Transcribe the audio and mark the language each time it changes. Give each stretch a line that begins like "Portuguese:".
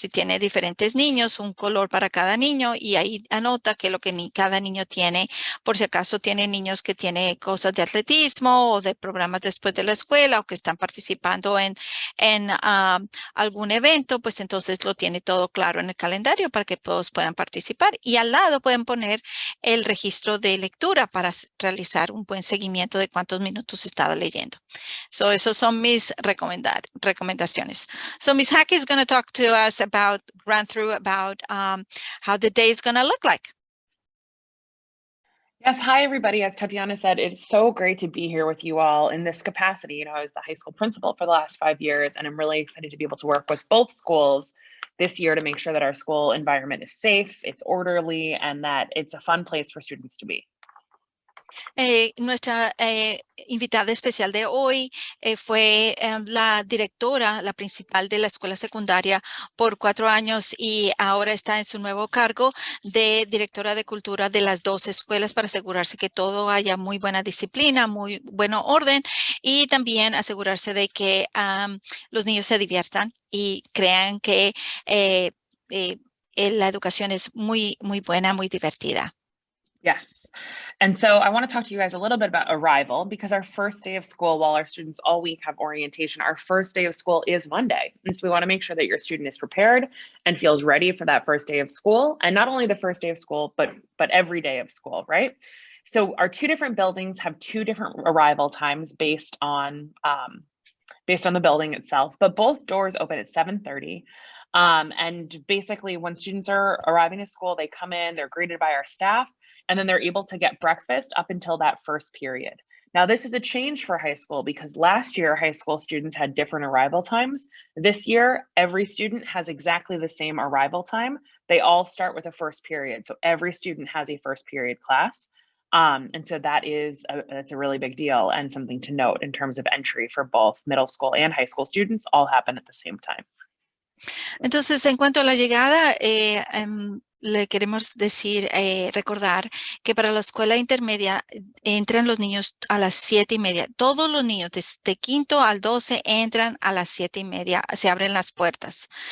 Spanish: Si tiene diferentes niños, un color para cada niño, y ahí anota que lo que cada niño tiene, por si acaso tiene niños que tienen cosas de atletismo o de programas después de la escuela, o que están participando en algún evento, pues entonces lo tiene todo claro en el calendario para que todos puedan participar. Y al lado pueden poner el registro de lectura para realizar un buen seguimiento de cuántos minutos estaba leyendo. So, esos son mis recomendaciones. So, Ms.
English: Hackey is going to talk to us run through about how the day is going to look like. Yes, hi everybody. As Tatiana said, it's so great to be here with you all in this capacity. I was the high school principal for the last 5 years, and I'm really excited to be able to work with both schools this year to make sure that our school environment is safe, it's orderly, and that it's a fun place for students to be.
Spanish: Nuestra invitada especial de hoy fue la directora, la principal de la escuela secundaria por 4 años, y ahora está en su nuevo cargo de directora de cultura de las 2 escuelas, para asegurarse que todo haya muy buena disciplina, muy buen orden, y también asegurarse de que los niños se diviertan y crean que la educación es muy, muy buena, muy divertida.
English: Yes. And so I want to talk to you guys a little bit about arrival because our first day of school, while our students all week have orientation, our first day of school is Monday. And so we want to make sure that your student is prepared and feels ready for that first day of school. And not only the first day of school, but every day of school, right? So our two different buildings have two different arrival times based on the building itself, but both doors open at 7:30. And basically when students are arriving to school, they come in, they're greeted by our staff, and then they're able to get breakfast up until that first period. Now, this is a change for high school because last year high school students had different arrival times. This year, every student has exactly the same arrival time. They all start with a first period. So every student has a first period class. And so that's a really big deal and something to note in terms of entry for both middle school and high school students all happen at the same time.
Spanish: Entonces, en cuanto a la llegada, le queremos decir, recordar que para la escuela intermedia entran los niños a las 7:30. Todos los niños de quinto al 12 entran a las 7:30, se abren las puertas.